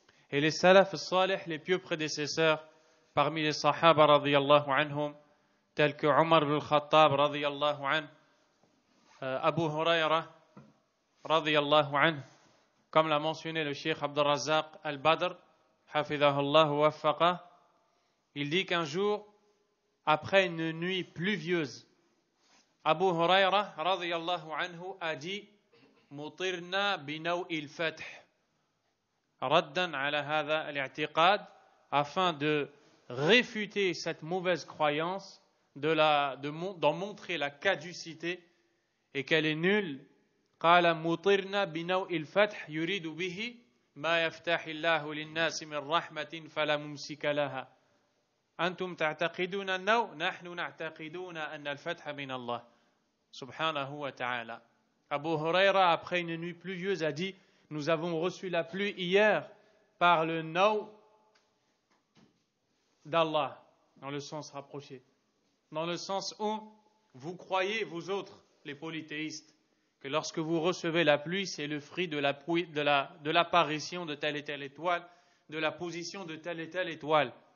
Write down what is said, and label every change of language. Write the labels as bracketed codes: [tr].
[fr] Et les salaf salih, les pieux prédécesseurs, parmi les sahaba radiyallahu anhum, tels que Omar ibn al-Khattab radiyallahu anhu, Abu Huraira radiyallahu anhu, comme l'a mentionné le Cheikh Abdul Razzaq al-Badr, hafidhahullah wa waffaqah, il dit qu'un jour, après une nuit pluvieuse, Abu Huraira radiyallahu anhu a dit [ar] Mutirna binaw'il fath, raddan ala hadha al-i'tiqad, [fr] afin de réfuter cette mauvaise croyance, d'en montrer la caducité et qu'elle est nulle. [ar] قال مطرنا بنوء الفتح يريد به ما يفتح الله للناس من رحمة فلا ممسك لها أنتم تعتقدون النوء نحن نعتقدون أن الفتح من الله سبحانه وتعالى. [fr] Abu Huraira, après une nuit pluvieuse, a dit nous avons reçu la pluie hier par le naw d'Allah, dans le sens rapproché, dans le sens où vous croyez, vous autres, les polythéistes, que lorsque vous recevez la pluie, c'est le fruit de l'apparition de telle et telle étoile, de la position de telle et telle étoile.